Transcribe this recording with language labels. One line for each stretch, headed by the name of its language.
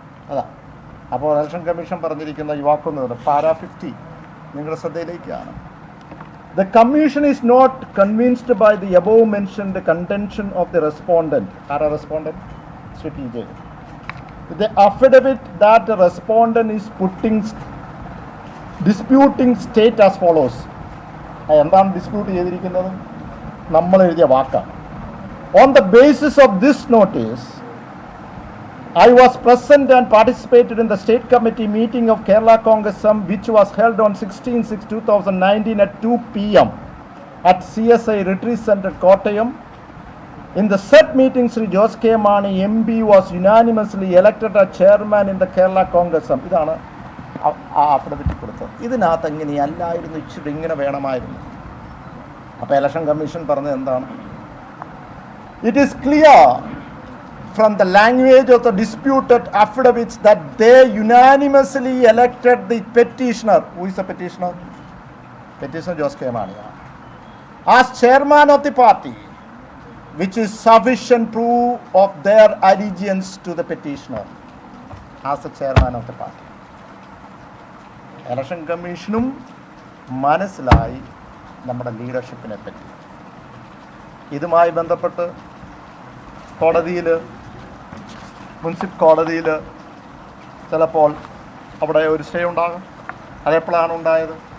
Malayalam: അതാ അപ്പോൾ election commission പറഞ്ഞിരിക്കുന്ന ഈ വാക്കൊന്ന് പാരാ 50 നിങ്ങളുടെ ശ്രദ്ധയിലേക്കാണ്.
English: The commission is not convinced by the above mentioned contention of the respondent. Are a respondent? Sri PJ. The affidavit that the respondent is disputing state as follows.
Malayalam: എന്താണ് dispute ചെയ്തിരിക്കുന്നത്? നമ്മൾ എഴുതിയ വാക്കാണ്.
English: On the basis of this notice, I was present and participated in the state committee meeting of Kerala Congress which was held on 16/6/2019 at 2 p.m. at CSI Retreat Center, Kottayam. In the said meeting, Sri Jose K. Mani MP was unanimously elected as chairman in the Kerala Congress.
Malayalam: ഇതാണ് affidavit കൊടുത്തത്. ഇതിനകത്ത് എങ്ങനെയല്ലായിരുന്നു, ഇച്ചിരി ഇങ്ങനെ വേണമായിരുന്നു. അപ്പോൾ election commission പറഞ്ഞത് എന്താണ്?
English: It is clear from the language of the disputed affidavits that they unanimously elected the petitioner. Who is the petitioner? Petitioner Jose K. Mani. As chairman of the party, which is sufficient proof of their allegiance to the petitioner. As the chairman of the party.
Malayalam: Election കമ്മീഷനും മനസ്സിലായി നമ്മുടെ ലീഡർഷിപ്പിനെ പറ്റി. ഇതുമായി ബന്ധപ്പെട്ട് മുൻസിഫ് കോടതിയിൽ ചിലപ്പോൾ അവിടെ ഒരു സ്റ്റേ ഉണ്ടാകും. അതെപ്പോഴാണ് ഉണ്ടായത്?